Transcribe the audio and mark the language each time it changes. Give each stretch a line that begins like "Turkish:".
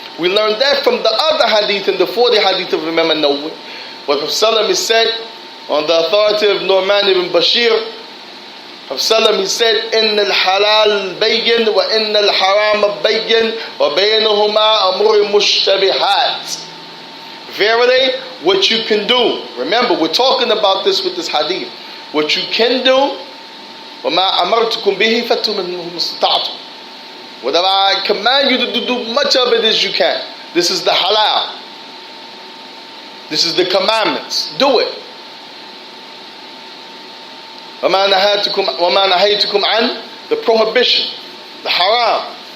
English: We learned that from the other hadith, in the 40 hadith of Imam An-Nawawi, where Prophet ﷺ said, on the authority of Nu'man ibn Bashir, Prophet ﷺ, he said,
Arabic: إِنَّ الْحَلَالَ بَيِّنْ وَإِنَّ الْحَرَامَ بَيِّنْ وَبَيْنَهُمَا أَمْرٌ مُشْتَبِهَاتٌ.
English: Verily, what you can do. Remember, we're talking about this with this hadith. What you can do,
Arabic: وَمَا أَمَرْتُكُمْ بِهِ فَأْتُوا مِنْهُ مَا اسْتَطَعْتُمْ.
English: Whatever I command you to do much of it as you can. This is the halal. This is the commandments. Do it.
Arabic: وَمَا نَهَيْتُكُمْ عَنْ,
English: the prohibition, the haram.